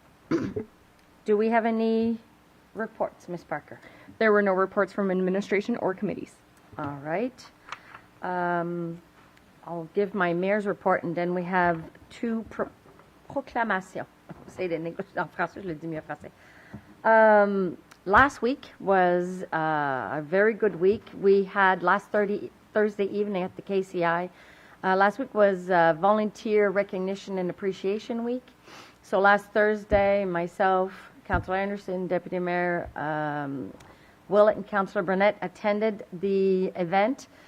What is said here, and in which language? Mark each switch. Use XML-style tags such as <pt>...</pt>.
<en>Okay. Do we have any reports, Ms. Parker? There were no reports from administration or committees. All right. I'll give my mayor's report, and then we have two proclamations.</en> <fr>C'est en français, je le dis mieux en français.</fr> <en>Last week was a very good week. We had last Thursday evening at the KCI. Last week was Volunteer Recognition and Appreciation Week. So last Thursday, myself, Councillor Anderson, Deputy Mayor Willett, and Councillor Burnett attended the event.</en>